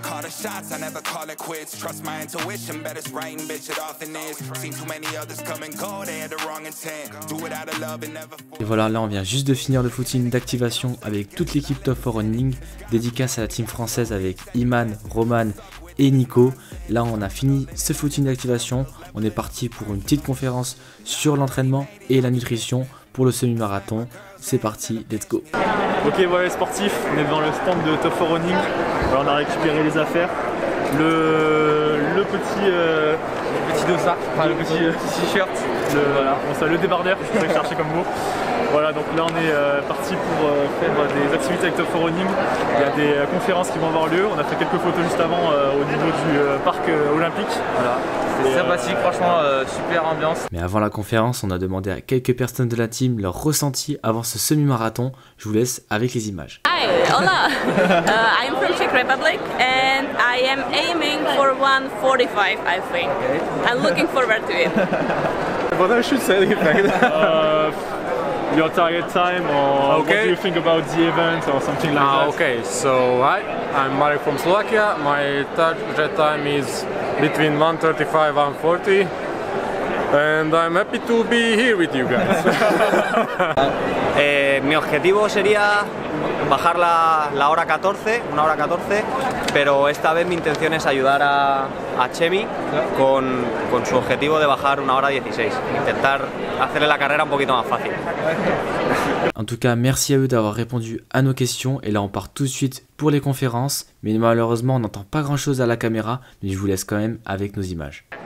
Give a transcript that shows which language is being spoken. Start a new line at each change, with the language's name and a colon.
English: Shots, I never call it quits. Trust my intuition, better spraying bitch it off than this. Seen too many others come and go, they had the wrong intent. Do it out of love and never.
French: Et voilà, là on vient juste de finir le footing d'activation avec toute l'équipe Top 4 Running. Dédicace à la team française avec Iman, Roman et Nico. Là on a fini ce footing d'activation. On est parti pour une petite conférence sur l'entraînement et la nutrition pour le semi-marathon. C'est parti,
English: let's go.
French: Ok, voilà les sportifs, on est devant le stand de Top 4 Running. Alors, on a récupéré les affaires. Le petit dossard, enfin le petit t-shirt, voilà, bon, ça, le débardeur, c'est ça que je cherchais comme mot. Voilà, donc là on est parti pour faire des activités avec Top 4 Running. Il y a des conférences qui vont avoir lieu. On a fait quelques photos juste avant au niveau du parc olympique. Voilà, c'est sympathique, franchement, super ambiance. Mais avant la conférence, on a demandé à quelques personnes de la team leur ressenti avant ce semi-marathon. Je vous laisse avec les images.
English: Hi, hola. I'm from Czech Republic and I am aiming for 1:45, I think. I'm looking forward to it. What I should say, your target time, or what do you think about the event, or something like that? Okay, so I'm Marek from Slovakia. My target time is between 1:35 and 1:40. And I'm happy to be here with you guys.
Spanish: Mi objetivo sería bajar la hora 14, una hora 14, pero esta vez mi intención es ayudar a Chemi con su objetivo de bajar una hora 16, intentar hacerle la carrera un poquito más fácil.
French: En tout cas, merci à eux d'avoir répondu à nos questions. Et là, on part tout de suite pour les conférences. Mais malheureusement, on n'entend pas grand-chose à la caméra, mais je vous laisse quand même avec nos images.